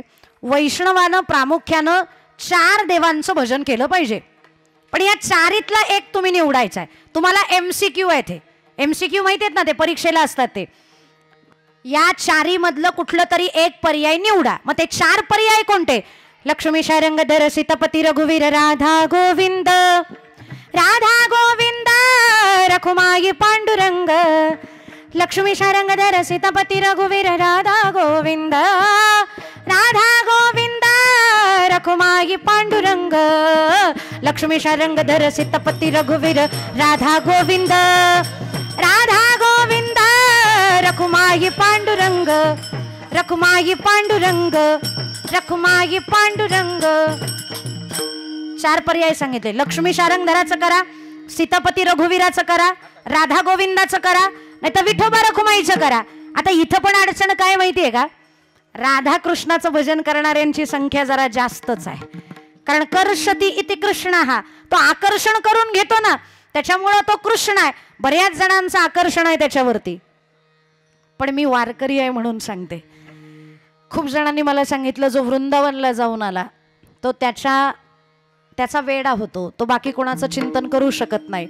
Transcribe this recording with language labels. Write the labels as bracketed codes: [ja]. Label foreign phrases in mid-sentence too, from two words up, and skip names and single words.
[mr] वैष्णवानं प्रामुख्यानं 4 देवांचं भजन केलं पाहिजे. पण या 4तला एक तुम्ही निवडायचा आहे. तुम्हाला MCQ आहे. ते MCQ माहिती आहेत ना, ते परीक्षेला असतात. ते या 4 मधलं कुठलं तरी एक पर्याय निवडा. मग ते 4 पर्याय कोणते? लक्ष्मी शारंगधर सीतापती रघुवीर राधा गोविंद, राधा गोविंद रखुमाई पांडुरंग. लक्ष्मी शारंगधर सीतापती रघुवीर राधा गोविंद, राधा गोविंद रखुमाई पांडुरंग. लक्ष्मी शारंगधर सीतापती रघुवीर राधा गोविंद, राधा गोविंद रखुमाई पांडुरंग, रखुमाई पांडुरंग, रखुमाई पांडुरंग. 4 पर्याय सांगितले. लक्ष्मी शारंगधराचं करा, सीतापती रघुवीराचं करा, राधा गोविंदाचं करा, नाही तर विठोबा रखुमाईचं करा. आता इथं पण अडचण काय माहितीये का? राधा कृष्णाचं भजन करणाऱ्यांची संख्या जरा जास्तच आहे. [sa] कारण कर्षती इति कृष्ण, [mr] हा तो आकर्षण करून घेतो ना, त्याच्यामुळं तो कृष्ण आहे. बऱ्याच जणांचं आकर्षण आहे त्याच्यावरती. पण मी वारकरी आहे म्हणून सांगते. खूप जणांनी मला सांगितलं जो वृंदावनला जाऊन आला तो त्याचा वेडा होतो, तो बाकी कोणाचं चिंतन करू शकत नाही.